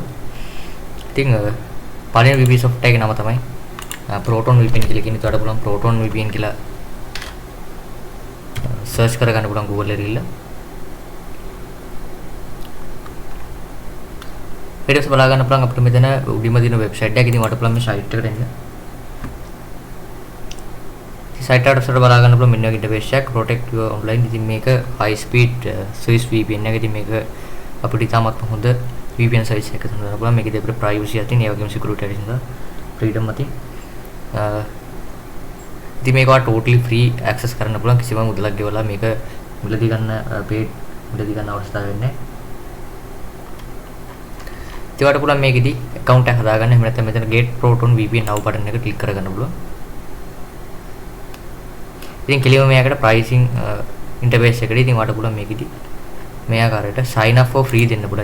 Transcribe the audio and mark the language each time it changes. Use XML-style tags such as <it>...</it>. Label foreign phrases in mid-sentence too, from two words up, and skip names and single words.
<si>ඉතින් පළවෙනි</si> <en>VPN software</en> <si>එකේ නම තමයි Proton VPN කියලා කියන එකට පුළුවන් Proton VPN කියලා search කරගන්න පුළුවන් Google එකේ ගිහලා. ඊට පස්සේ බලා ගන්න පුළුවන් අපිට මෙතන උඩින්ම තියෙන website එකක්. ඉතින් ඔයාලට පුළුවන් මේ site එකට එන්න. site එකට බලා ගන්න පුළුවන් මෙන්න වගේ interface එකක්</si> <en>protect your online.</en> <si>ඉතින් මේක</si> <en>high speed Swiss VPN</en> <si>එක. ඉතින් මේක අපිට ඉතාමත් හොඳ</si> <en>VPN service</en> <si>එකක් හඳුනගන්න පුළුවන්. මේකේදී අපිට privacy අතින් ඒ වගේම security අතින් සහ freedom අතින් ඉතින් මේක</si> <en>totally free access</en> <si>කරන්න පුළුවන්. කිසිම මුදලක් ගෙවලා මේක මුලදී ගන්න paid මුලදී ගන්න අවස්ථාවක් වෙන්නේ නැහැ. ඉතින් ඔයාලට පුළුවන් මේකෙදී account එක හදාගන්න. එහෙම නැත්නම් මෙතන</si> <en>get Proton VPN now button</en> <si>එක click කරගන්න පුළුවන්. ඉතින් කෙලිම මේකට</si> <en>pricing interface</en> <si>එකට ඉතින් ඔයාලට පුළුවන් මේකෙදි මේ ආකාරයට</si> <en>sign up for free</en> <si>දෙන්න පුළුවන්.</si>